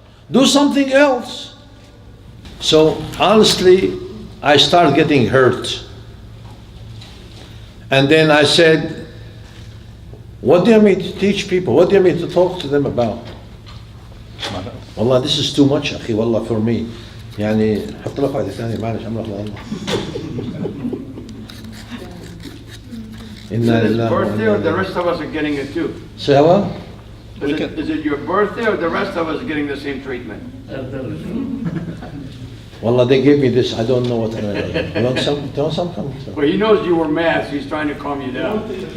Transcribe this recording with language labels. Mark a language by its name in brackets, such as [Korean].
[English] Do something else. So honestly, I started getting hurt. And then I said, what do you mean to teach people? What do you mean to talk to them about? Wallah, this is too much, akhi, wallah, for me. [Arabic] يعني حط لك واحدة ثانية معلش أمرك لله. [English] Is it his birthday or the rest of us are getting it too? Say what? Is it your birthday or the rest of us are getting the same treatment? Wallah, they gave me this. I don't know what I'm going to do. You want some? Well, he knows you were mad, so he's trying to calm you down.